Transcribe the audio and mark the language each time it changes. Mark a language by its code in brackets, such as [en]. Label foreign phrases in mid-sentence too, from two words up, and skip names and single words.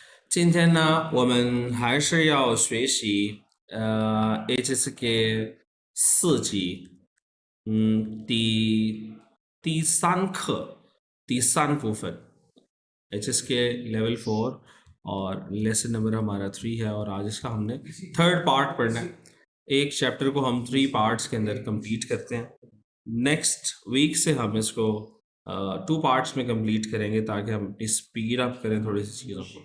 [zh] 今天呢，我们还是要学习HSK 4级，第三课第3部分 [hi] HSK लेवल 4 और [en] lesson number [hi] हमारा 3 है और आज इसका हमने [en] third part [hi] पढ़ना है। एक चैप्टर को हम 3 पार्ट्स के अंदर कंप्लीट करते हैं। [en] next week [hi] से हम इसको 2 पार्ट्स में कंप्लीट करेंगे ताकि हम अपनी [en] speed up [hi] करें थोड़ी सी चीज़ों को।